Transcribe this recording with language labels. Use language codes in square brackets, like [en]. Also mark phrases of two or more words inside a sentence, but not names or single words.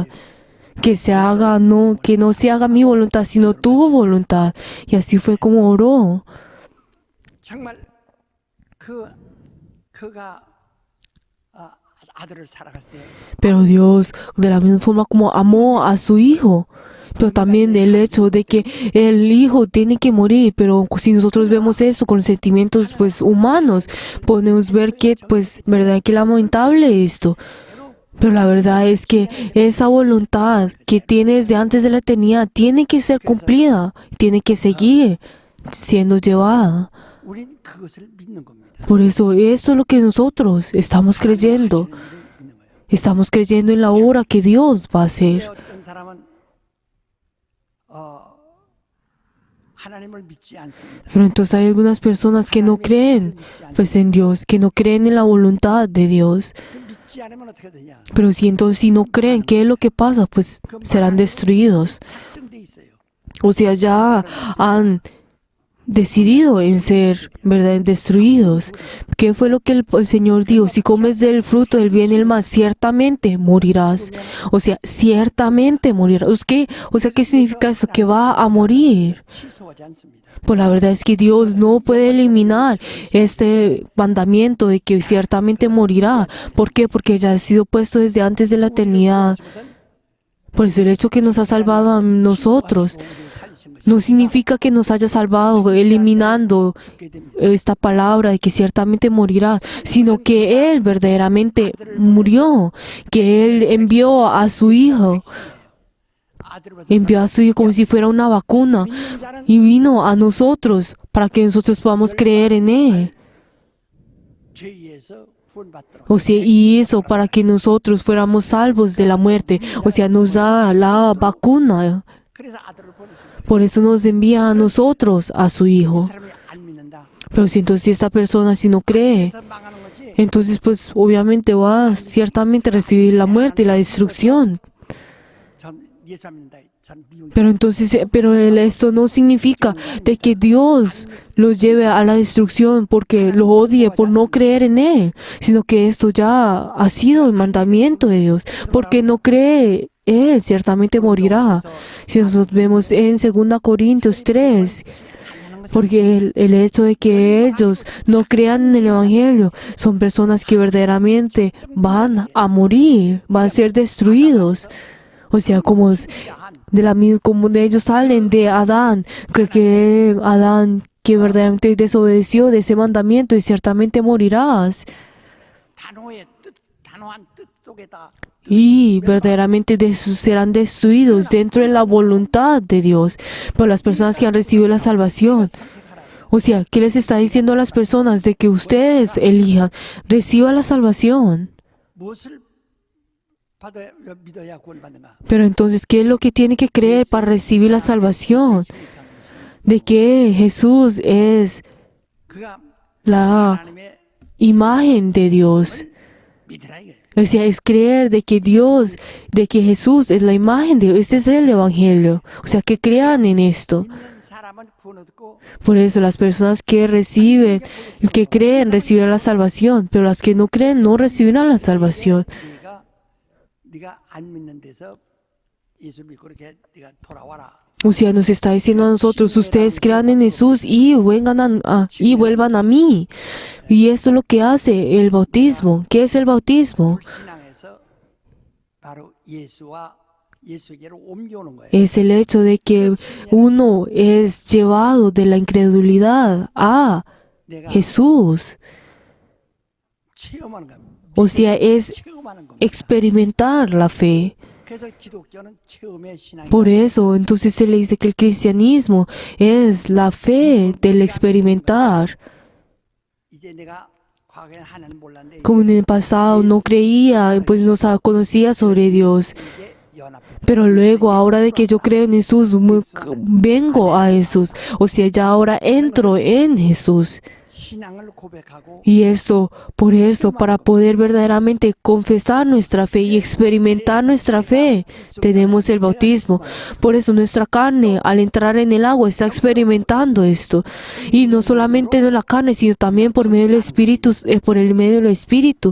[es] Que no se haga mi voluntad, sino tu voluntad. Y así fue como oró. [ko] 정말 그가 아들을 사랑할 때 [es] Pero Dios, de la misma forma como amó a su hijo, pero también el hecho de que el hijo tiene que morir, pero si nosotros vemos eso con sentimientos pues humanos, podemos ver que pues verdad que lamentable esto. Pero la verdad es que esa voluntad que tienes de antes de la eternidad tiene que ser cumplida, tiene que seguir siendo llevada. [ko] 우리는 그것을 믿는 겁니다. [es] Por eso es lo que nosotros estamos creyendo. Estamos creyendo en la obra que Dios va a hacer. [ko] 어떤 사람은 하나님을 믿지 않습니다. [es] Pero entonces hay algunas personas que no creen pues en Dios, que no creen en la voluntad de Dios. [ko] 믿지 않으면 어떻게 되냐? [es] Pero si no creen, ¿qué es lo que pasa? Pues serán destruidos. [ko] 작정돼 있어요. [es] O sea, ya han decidido en ser, ¿verdad?, destruidos. ¿Qué fue lo que el Señor dijo? Si comes del fruto del bien y el mal, ciertamente morirás. O sea, ciertamente morirás. O sea, ¿qué significa eso? Que va a morir. [ko] 취소하지 않습니다. [es] Pues la verdad es que Dios no puede eliminar este mandamiento de que ciertamente morirá. ¿Por qué? Porque ya ha sido puesto desde antes de la eternidad. Por eso el hecho que nos ha salvado a nosotros no significa que nos haya salvado eliminando esta palabra de que ciertamente morirá, sino que Él verdaderamente murió, que Él envió a su Hijo como si fuera una vacuna y vino a nosotros para que nosotros podamos creer en Él. [ko] 죄에서 구원받도록 [es] O sea, y eso para que nosotros fuéramos salvos de la muerte. O sea, nos da la vacuna. [ko] 그래서 아들을 보냈습니다. [es] Por eso nos envía a nosotros a su [ko] 이 [es] Hijo. [ko] 사람이 안 믿는다. [es] Pero si entonces esta persona si no cree, [ko] 그래서 망하는 거지. [es] entonces pues obviamente va a ciertamente recibir la muerte y la destrucción. [ko] 전 예수 안 믿는다. 전 미운 [es] Pero esto no significa de que Dios los lleve a la destrucción porque lo odie por no creer en Él, sino que esto ya ha sido el mandamiento de Dios. Porque no cree Él, ciertamente morirá. Si nosotros vemos en 2 Corintios 3, porque el hecho de que ellos no crean en el Evangelio son personas que verdaderamente van a morir, van a ser destruidos. O sea, como de ellos salen de Adán, que Adán que verdaderamente desobedeció de ese mandamiento y ciertamente morirás. [ko] 단호한 뜻 속에다 [es] Y verdaderamente serán destruidos dentro de la voluntad de Dios por las personas que han recibido la salvación. O sea, ¿qué les está diciendo a las personas? De que ustedes elijan, reciban la salvación. [ko] 무엇을 믿어야 구원받는가? [es] Pero entonces, ¿qué es lo que tiene que creer para recibir la salvación? De que Jesús es [ko] 그가 [es] la [ko] 하나님의 [es] imagen de Dios. [ko] 믿으라 이거예요. [es] O sea, es creer de que Jesús es la imagen de Dios. Este es el Evangelio. O sea, que crean en esto. [ko] 믿는 사람은 구원 얻고 [es] Por eso las personas que creen, recibirán la salvación. Pero las que no creen, no recibirán la salvación. [ko] 네가 안 믿는 데서 예수 믿고 그렇게 네가 돌아와라. [es] O sea, nos está diciendo a nosotros, ustedes crean en Jesús y vuelvan a mí. Y eso es lo que hace el bautismo. ¿Qué es el bautismo? [ko] 신앙에서 바로 예수와 예수에게로 옮겨오는 거예요. [es] Es el hecho de que uno es llevado de la incredulidad a [ko] 내가 [es] Jesús. [ko] 체험하는 겁니다. [es] O sea, es [ko] 체험하는 겁니다. [es] experimentar la fe. [ko] 그래서 기독교는 체험의 신앙이다. [es] Por eso, entonces se le dice que el cristianismo es la fe del experimentar. [ko] 이제 내가 과거에 하나님 몰랐는데 [es] Como en el pasado no creía, pues no conocía sobre Dios. [ko] 이제 연합해. [es] Pero luego, ahora de que yo creo en Jesús, vengo a Jesús. O sea, ya ahora entro en Jesús. [ko] 신앙을 고백하고 [es] Y esto, por eso, para poder verdaderamente confesar nuestra fe y experimentar nuestra fe, tenemos el bautismo. Por eso nuestra carne, al entrar en el agua, está experimentando esto. Y no solamente en la carne, sino también por medio del Espíritu, por el medio del Espíritu.